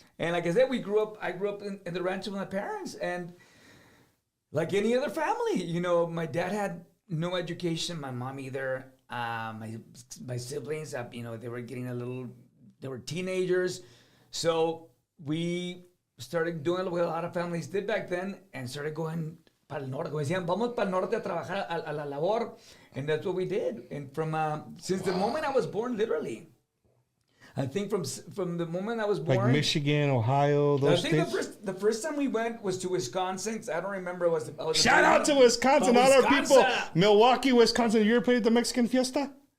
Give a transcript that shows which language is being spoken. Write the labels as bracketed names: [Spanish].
[English] And like I said, I grew up in the ranch with my parents. And like any other family, my dad had no education, my mom either. My siblings, they were getting they were teenagers. So we started doing what a lot of families did back then and started going [Spanish] para el norte. Como decían, vamos para el norte a trabajar a la labor. [English] And that's what we did. And since the moment I was born, literally, I think from the moment I was born. Like Michigan, Ohio, those states? I think the first time we went was to Wisconsin. I don't remember. Shout out to Wisconsin, all our people. Milwaukee, Wisconsin. You ever played at the Mexican Fiesta?